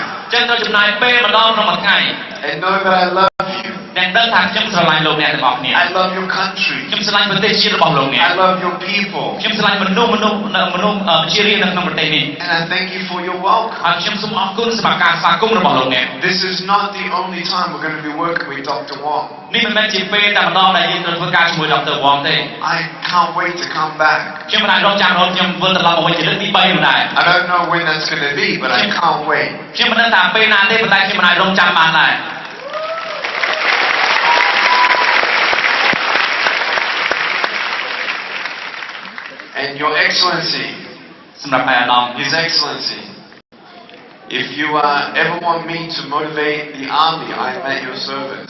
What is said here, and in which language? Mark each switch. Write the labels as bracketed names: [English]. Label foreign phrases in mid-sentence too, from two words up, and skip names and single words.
[Khmer] ចឹងត្រូវចំណាយពេលម្ដងក្នុងមួយថ្ងៃ [English] and know that I love you. [Khmer] អ្នកដឹងថាខ្ញុំស្រឡាញ់លោកអ្នកទាំងអស់គ្នា [English] I love your country. [Khmer] ខ្ញុំស្រឡាញ់ប្រទេសជាតិរបស់លោកអ្នក [English] I love your people. [Khmer] ខ្ញុំស្រឡាញ់មនុស្សជារៀងនៅក្នុងប្រទេសនេះ [English] And I thank you for your welcome. [Khmer] ហើយខ្ញុំសូមអរគុណសម្រាប់ការស្វាគមន៍របស់លោកអ្នក [English] This is not the only time we're going to be working with Dr. Wong. [Khmer] នេះមិនមែនជាពេលតែម្ដងដែលយើងត្រូវធ្វើការជាមួយ Dr. Wong ទេ [English] I can't wait to come back. [Khmer] ខ្ញុំមិនអាចរងចាំរហូតខ្ញុំវិលត្រឡប់មកវិញជាលើកទី3នោះដែរ [English] I don't know when that's going to be, but I can't wait. [Khmer] ខ្ញុំមិនដឹងថាពេលណាទេប៉ុន្តែខ្ញុំមិនអាចរងចាំបានដែរ [English] And Your Excellency, [Khmer] សម្រាប់ឯកឧត្តម [English] His Excellency, if you ever want me to motivate the army, I'm at your service.